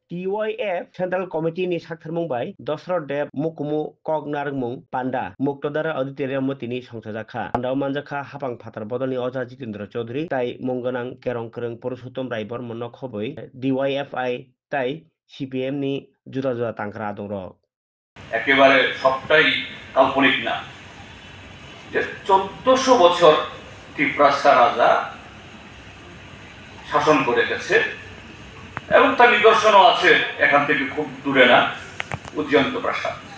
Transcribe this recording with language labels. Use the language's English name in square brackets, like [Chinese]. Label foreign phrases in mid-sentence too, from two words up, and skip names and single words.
[Kok Borok] TYF Central Committee ni sakthormung bai Dosrot Dev Mukumu Kognarmung Panda Muktodara Auditorium tini songsajakha Pandao manjakha hapang phatar bodolni Oja Jitendra Chaudhary tai munggonang kerong kereng Purushottom Rai Bormonno khoboi DYFI tai CPM ni juda juda tangkra dongrok [Bangla] একেবারে সবটাই কাল্পনিক না যে 1400 বছর ত্রিপ্রাসা রাজা শাসন করে গেছে এবং তার নিদর্শনও আছে এখান থেকে খুব দূরে না উজ্জয়ন্ত প্রাসাদ